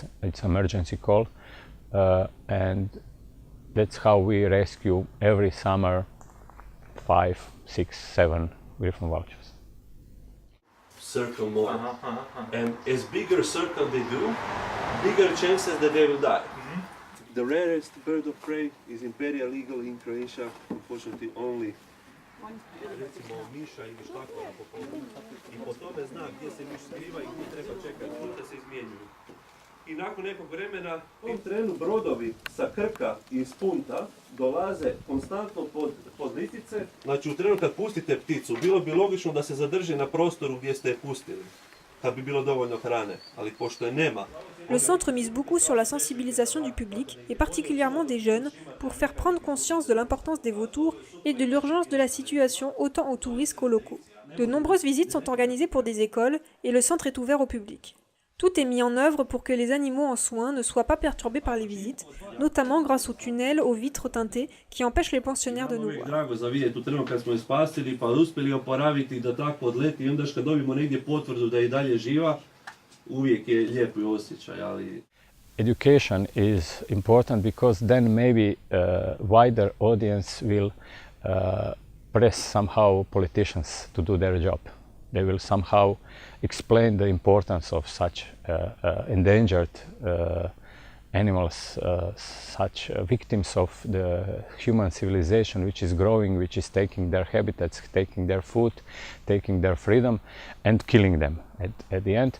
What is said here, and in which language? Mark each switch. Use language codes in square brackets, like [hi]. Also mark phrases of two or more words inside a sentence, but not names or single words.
[en] It's an emergency call, and that's how we rescue every summer 5, 6, 7 griffon vultures. Circle more, and as bigger circle they do, bigger chances that they will die. The rarest bird of prey is imperial eagle in Croatia, unfortunately only. [hr] Recimo miša ili štakora po polu. I po tome zna gdje se miš skriva i gdje treba čekati, puta se izmjenjuju. I nakon nekog vremena... U tom trenu brodovi sa Krka i iz Punta dolaze konstantno pod litice. Znači u trenutku kad pustite pticu, bilo bi logično da se zadrži na prostoru gdje ste je pustili, kad bi bilo dovoljno hrane, ali pošto je nema. [fr] Le centre mise beaucoup sur la sensibilisation du public, et particulièrement des jeunes, pour faire prendre conscience de l'importance des vautours et de l'urgence de la situation autant aux touristes qu'aux locaux. De nombreuses visites sont organisées pour des écoles et le centre est ouvert au public. Tout est mis en œuvre pour que les animaux en soins ne soient pas perturbés par les visites, notamment grâce aux tunnels, aux vitres teintées qui empêchent les pensionnaires de nous voir. [hr] Drago za vidjeti u trenu kad smo je spasili, pa uspjeli oporaviti da tako odleti i onda kad dobijemo negdje potvrdu da je i dalje živa, uvijek je lijepi osjećaj, ali... [en] Education is important because then maybe wider audience will press somehow politicians to do their job. They will somehow explain the importance of such endangered animals, such victims of the human civilization which is growing, which is taking their habitats, taking their food, taking their freedom and killing them at the end.